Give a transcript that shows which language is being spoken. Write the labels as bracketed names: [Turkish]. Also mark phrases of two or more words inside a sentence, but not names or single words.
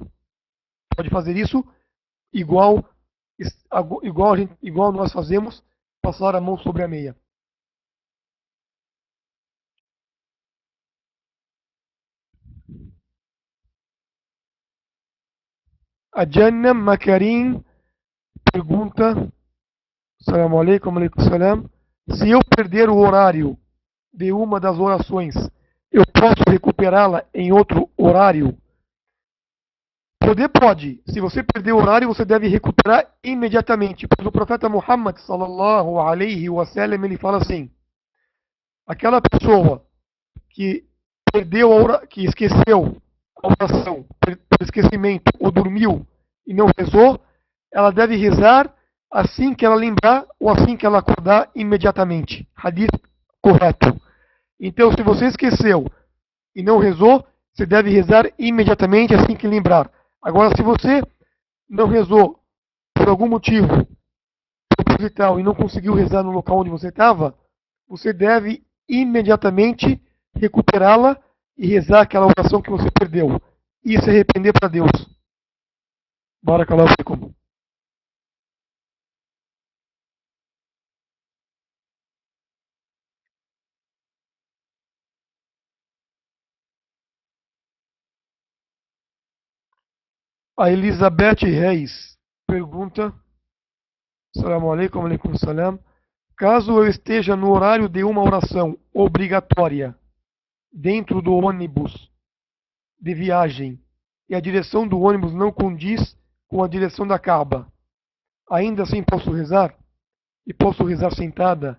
[Portuguese] Pode fazer isso igual nós fazemos, passar a mão sobre a meia. A Jannah Makarim pergunta: [Arabic] السلام عليكم، عليكم السلام. [Portuguese] Se eu perder o horário de uma das orações, eu posso recuperá-la em outro horário? Poder pode. Se você perder o horário, você deve recuperar imediatamente. Pois o profeta Muhammad [Arabic] صلى الله عليه وسلم [Portuguese] ele fala assim: aquela pessoa que perdeu que esqueceu a oração por esquecimento ou dormiu e não rezou, ela deve rezar assim que ela lembrar ou assim que ela acordar imediatamente. Hadith correto. Então, se você esqueceu e não rezou, você deve rezar imediatamente assim que lembrar. Agora, se você não rezou por algum motivo proposital e não conseguiu rezar no local onde você estava, você deve imediatamente recuperá-la e rezar aquela oração que você perdeu. E se arrepender para Deus. [Arabic] بارك الله فيكم. [Portuguese] A Elizabeth Reis pergunta: [Arabic] السلام عليكم، عليكم السلام. [Portuguese] Caso eu esteja no horário de uma oração obrigatória dentro do ônibus de viagem e a direção do ônibus não condiz com a direção da Kaaba, ainda assim posso rezar? E posso rezar sentada?